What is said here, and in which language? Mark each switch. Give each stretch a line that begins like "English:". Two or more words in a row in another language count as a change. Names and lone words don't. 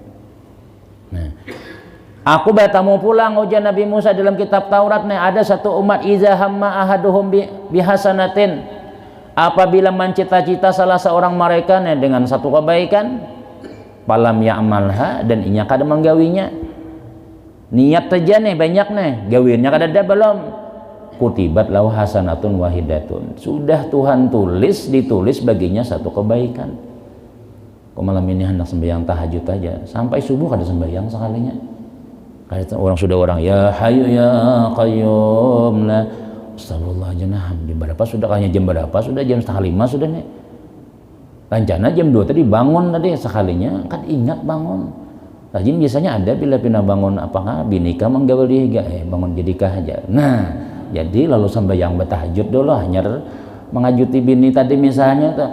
Banjar: Nah aku bertamu pulang ujian Nabi Musa dalam kitab Taurat nih ada satu umat
Arabic: إذا هم أحدهم بحسنة
Banjar: apabila mencita-cita salah seorang mereka nih dengan satu kebaikan
Arabic: فلم يعملها
Banjar: dan inya kada menggawinya niat aja nih banyak nih gawinnya kada ada belum
Arabic: كتبت له حسنة واحدة
Banjar: sudah Tuhan ditulis baginya satu kebaikan. Kok malam ini hendak sembahyang tahajud aja sampai subuh kada sembahyang sekalinya kada orang sudah orang
Arabic: يا حي يا قيوم لا أستغفر الله
Banjar: aja nah, jam berapa sudah, kayaknya jam berapa sudah, jam 4:30 sudah nih, rencana jam 2 tadi bangun tadi, sekalinya kan ingat bangun. Rajin biasanya ada bila pina bangun apakah binika menggawe dihiga bangun jadikah aja. Nah jadi lalu sembahyang bertahajud dulu hanya mengajuti bini tadi misalnya tuh.